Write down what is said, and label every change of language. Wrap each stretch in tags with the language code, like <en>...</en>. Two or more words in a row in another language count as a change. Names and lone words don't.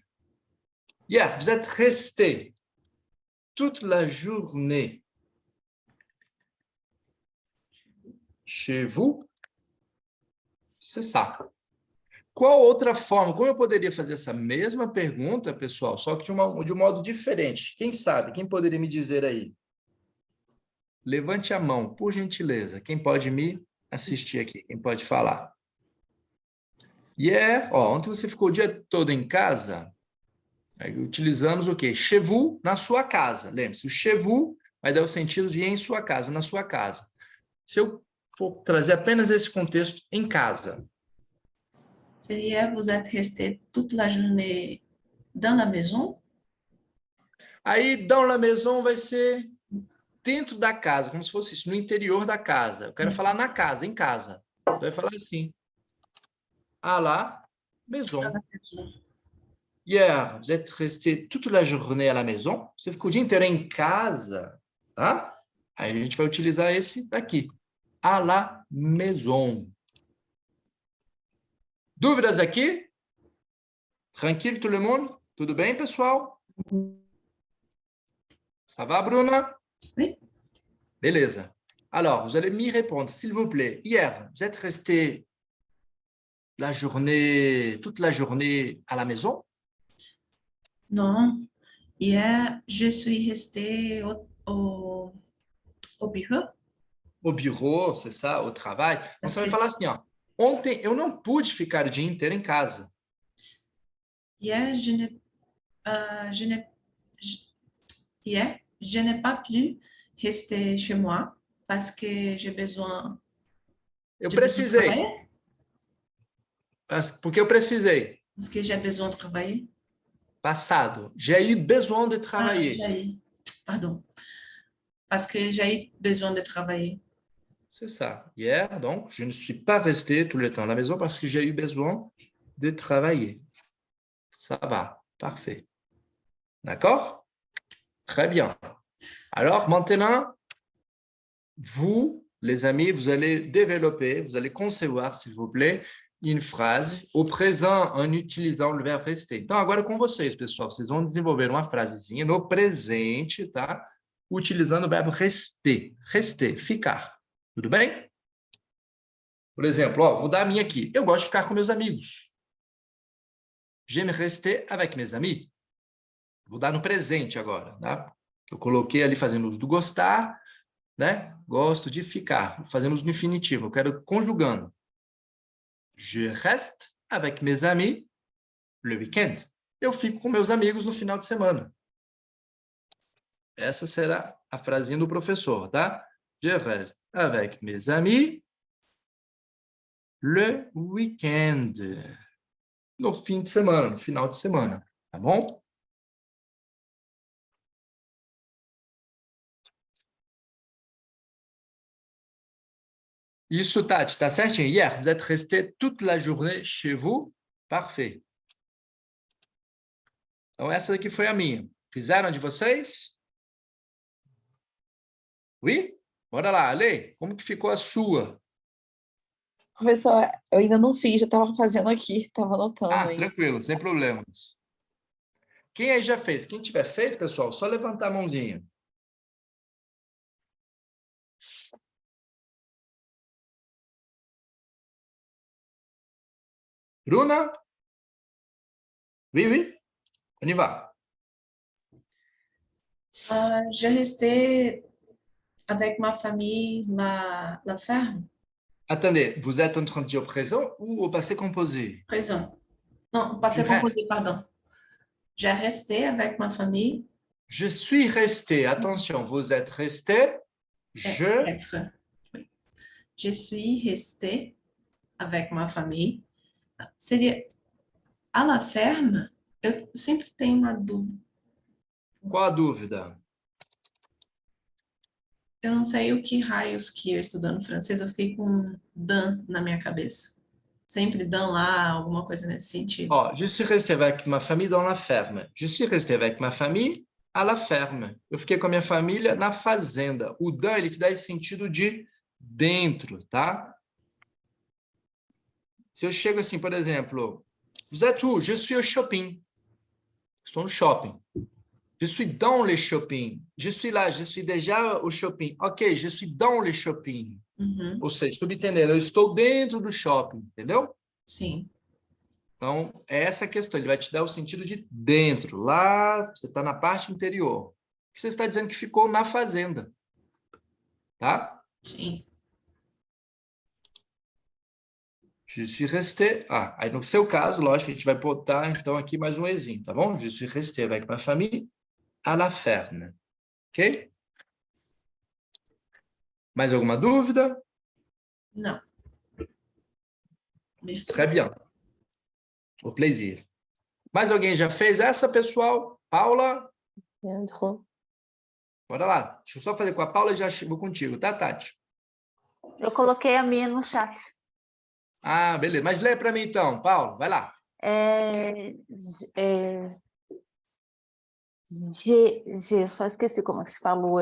<fr>Hier, vous êtes resté toute la journée chez vous? C'est ça.</fr> <pt>Qual outra forma? Como eu poderia fazer essa mesma pergunta, pessoal, só que de um modo diferente? Quem sabe? Quem poderia me dizer aí? Levante a mão, por gentileza. Quem pode me assistir aqui? Quem pode falar? Hier, ontem você ficou o dia todo em casa? Aí utilizamos o quê?</pt> <fr>Chez vous,</fr> <pt>na sua casa. Lembre-se, o</pt> <fr>chez vous</fr> <pt>vai dar o sentido de em sua casa, na sua casa. Se eu for trazer apenas esse contexto em casa.</pt> <fr>Hier, vous êtes resté toute la journée dans la maison?</fr> <pt>Aí,</pt> <fr>dans la maison</fr> <pt>vai ser dentro da casa, como se fosse isso, no interior da casa. Eu quero falar na casa, em casa. Então, vai falar assim.</pt> <fr>À la maison. Hier, vous êtes resté toute la journée à la maison.</fr> <pt>Você ficou o dia inteiro em casa, tá? Aí a gente vai utilizar esse daqui.</pt> <fr>À la maison.</fr> <pt>Dúvidas aqui? Tranquilo,</pt> <fr>tout le monde?</fr> <pt>Tudo bem, pessoal?</pt> <fr>Ça va, Bruna? Oui.</fr> <pt>Beleza.</pt> <fr>Alors, vous allez m'y répondre, s'il vous plaît. Hier, vous êtes resté toute la journée à la maison? Non. Hier, je suis restée au bureau. Au bureau, c'est ça, au travail.</fr> <pt>Então, você vai falar assim, ó. Ontem eu não pude ficar o dia inteiro em casa.</pt> <fr>Hier, je n'ai pas pu rester chez moi parce que j'ai besoin.</fr> <pt>Eu</pt> <fr>de</fr> <pt>precisei.</pt> <fr>travailler.</fr> <pt>Porque eu precisei.</pt> <fr>Parce que j'ai besoin de travailler.</fr> <pt>Passado.</pt> <fr>J'ai eu besoin de travailler. Pardon. Parce que j'ai eu besoin de travailler. C'est ça. Hier, donc, je ne suis pas resté tout le temps à la maison parce que j'ai eu besoin de travailler. Ça va. Parfait. D'accord? Très bien. Alors, maintenant, vous, les amis, vous allez développer, vous allez concevoir, s'il vous plaît, une phrase au présent en utilisant le verbe rester.</fr> <pt>Então, agora com vocês, pessoal, vocês vão desenvolver uma frasezinha no presente, tá? Utilizando o verbo rester. Rester, ficar. Tudo bem? Por exemplo, ó, vou dar a minha aqui. Eu gosto de ficar com meus amigos.</pt> <fr>J'aime rester avec mes amis.</fr> <pt>Vou dar no presente agora, tá? Eu coloquei ali fazendo uso do gostar, né? Gosto de ficar, fazendo uso do infinitivo. Eu quero conjugando.</pt> <fr>Je reste avec mes amis le week-end.</fr> <pt>Eu fico com meus amigos no final de semana. Essa será a frasinha do professor, tá?</pt> <fr>Je reste avec mes amis le week-end.</fr> <pt>No fim de semana, no final de semana, tá bom? Isso, Tati, tá certinho?</pt> <fr>Hier, vous êtes resté toute la journée chez vous? Parfait.</fr> <pt>Então, essa aqui foi a minha. Fizeram de vocês? Oui? Bora lá, Ale, como que ficou a sua? Professor, eu ainda não fiz, já estava fazendo aqui, estava anotando Ah, ainda. tranquilo, sem problemas. Quem aí já fez? Quem tiver feito, pessoal, só levantar a mãozinha. Bruna?</pt> <fr>Oui, oui. On y va. Je restais avec ma famille la ferme, Attendez, vous êtes en train de dire au présent ou au passé composé? présent. Non, passé Je reste. composé, pardon. J'ai resté avec ma famille. Je suis resté. Attention, vous êtes resté. Je Être. Oui. Je suis restée avec ma famille.</fr> <pt>Seria</pt> <fr>à la ferme?</fr> <pt>Eu sempre tenho uma dúvida. Qual a dúvida? Eu não sei o que raios que eu estudando francês, eu fiquei com dan na minha cabeça. Sempre dan lá, alguma coisa nesse sentido.</pt> <fr>Oh, je suis resté avec ma famille dans la ferme. Je suis resté avec ma famille à la ferme.</fr> <pt>Eu fiquei com a minha família na fazenda. O dan, ele te dá esse sentido de dentro, tá? Se eu chego assim, por exemplo,</pt> <fr>vous êtes où? Je suis au shopping.</fr> <pt>Estou no shopping.</pt> <fr>Je suis dans le shopping. Je suis là, je suis déjà au shopping. Ok, je suis dans le shopping. Uhum,</fr> <pt>Ou seja, subentendendo, eu estou dentro do shopping, entendeu? sim. Então, é essa a questão. Ele vai te dar o sentido de dentro. Lá, você está na parte interior. Você está dizendo que ficou na fazenda. Tá? Sim.</pt> <fr>Je suis resté.</fr> <pt>Ah, aí no seu caso, lógico, a gente vai botar, então, aqui mais um exinho, tá bom?</pt> <fr>Je suis resté avec ma famille à la ferme.</fr> <pt>Ok? Mais alguma dúvida? Não.</pt> <fr>Merci. Très bien. Au plaisir.</fr> <pt>Mais alguém já fez essa, pessoal? Paula? Leandro. Bora lá. Deixa eu só fazer com a Paula e já chego contigo, tá, Tati? Eu coloquei a minha no chat. Ah, beleza. Mas lê para mim então, Paulo. Vai lá. Só esqueci como é que se falou.</pt>